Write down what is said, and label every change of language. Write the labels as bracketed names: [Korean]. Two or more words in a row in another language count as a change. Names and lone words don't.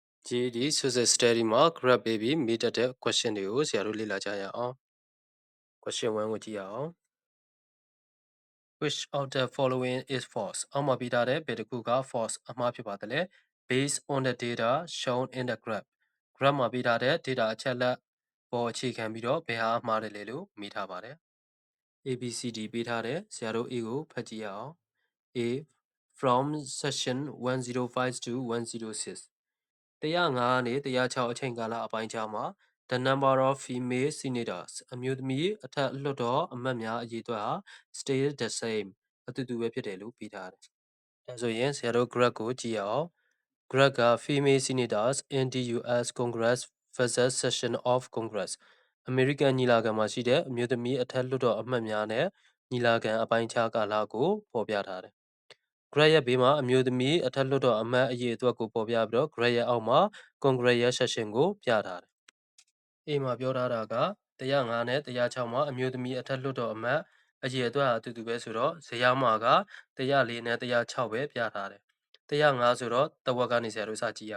[Burmese] GED Social Study မှာ grab ပေးပြီးမိတတ်တဲ့ question တွေကိုဆရာတို့လေ့လာကြရအောင် question 1ကိုကြည့်ရအောင် [English] Which of the following is false [Burmese] အောက်မှာပေးထားတဲ့ဘယ်တစ်ခုက false အမှားဖြစ်ပါသလဲ [English] based on the data shown in the graph [Burmese] မှာပေးထားတဲ့ data အချက်လက်ပေါ်အခြေခံပြီးတော့ဘယ်ဟာအမှားတယ်လဲလို့မေးထားပါတယ် ABCD ပေးထားတဲ့ဆရာတို့ A ကိုဖတ်ကြည့်ရအောင် [English] A from session 105 to 106 [Burmese] 105 ကနေ106အချိန်ကာလအပိုင်းခြားမှာ [English] the number of female senators [Burmese] အမျိုးသမီးအထက် လွှတ်တော်အမတ်များအရေအတွက်ဟာ [English] stay the same [Burmese] အတူတူပဲဖြစ်တယ်လို့ပြီးထားတယ်။ဒါဆိုရင်ဆရာတို့ graph ကိုကြည့်ရအောင် graph က [English] female senators in the US Congress versus session of Congress [Burmese] အမေရိကန်ညီလာခံမှာရှိတဲ့အမျိုးသမီးအထက်လွှတ်တော်အမတ်များနဲ့ညီလာခံအပိုင်းခြားကာလကိုဖော်ပြထားတယ်။ graph ရဲ့ဘေးမှာအမျိုးသမီးအထက်လွှတ်တော်အမ တ်အရေအတွက်ကိုပေါ်ပြပြီးတော့ graph ရဲ့အောက်မှာ Congress ရဲ့ session ကိုပြထားတယ်။ A မှာပြောထားတာက105နဲ့106မှာအမျိုးသမီးအထက်လွှတ်တော်အမတ်အရေအတွက်အတူတူပဲဆိုတော့ဇယားမှာက104နဲ့106ပဲပြထားတယ်။105ဆိုတော့တဝက်ကနေဆရာတို့စကြည့်ရ